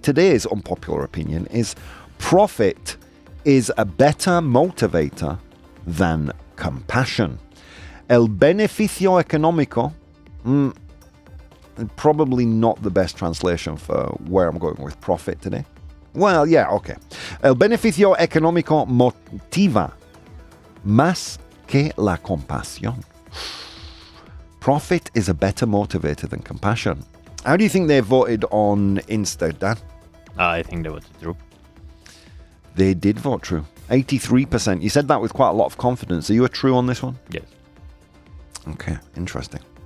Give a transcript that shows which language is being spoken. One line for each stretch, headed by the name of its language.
English: Today's unpopular opinion is profit is a better motivator than compassion.
Spanish: El beneficio económico,
English: probably not the best translation for where I'm going with profit today. Well, yeah, okay.
Spanish: El beneficio económico motiva más que la compasión.
English: Profit is a better motivator than compassion. How do you think they voted on Insta, Dan? I think that was true. They did vote true. 83%. You said that with quite a lot of confidence. Are you a true on this one? Yes. Okay, interesting.